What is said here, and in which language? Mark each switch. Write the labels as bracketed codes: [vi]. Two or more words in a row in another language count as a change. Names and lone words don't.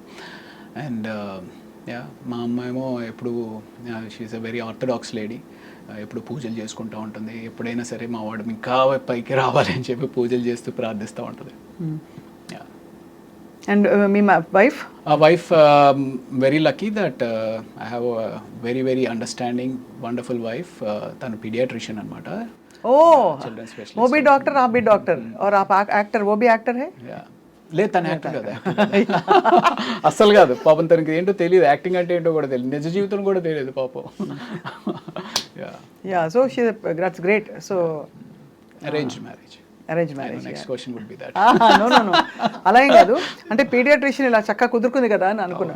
[te] అండ్ మా అమ్మ ఏమో ఎప్పుడు [en] she is a very orthodox lady, [te] ఎప్పుడు పూజలు చేసుకుంటూ ఉంటుంది. ఎప్పుడైనా సరే మా వాడు ఇంకా పైకి రావాలి అని చెప్పి పూజలు చేస్తూ ప్రార్థిస్తూ ఉంటుంది. అండ్ మీ వైఫ్? [en] wife very lucky that I have very very understanding wonderful wife. [te] తను పీడియాట్రిషియన్ అనమాట. ఓ, [hi] वो भी डॉक्टर, आप भी डॉक्टर और आप एक्टर, वो भी एक्टर है? [te] లేదు, తను యాక్టర్ కదా, అస్సలు కాదు పాపం. తనకి ఏంటో తెలియదు, యాక్టింగ్ అంటే ఏంటో కూడా తెలియదు, నిజ జీవితం కూడా తెలియదు పాపం. [en] so that's great. so arranged marriage. next question would be that. [te] నో అలా ఏం కాదు, అంటే పీడియాట్రిషియన్ ఇలా చక్కగా కుదురుకుంది కదా అని అనుకున్నాను.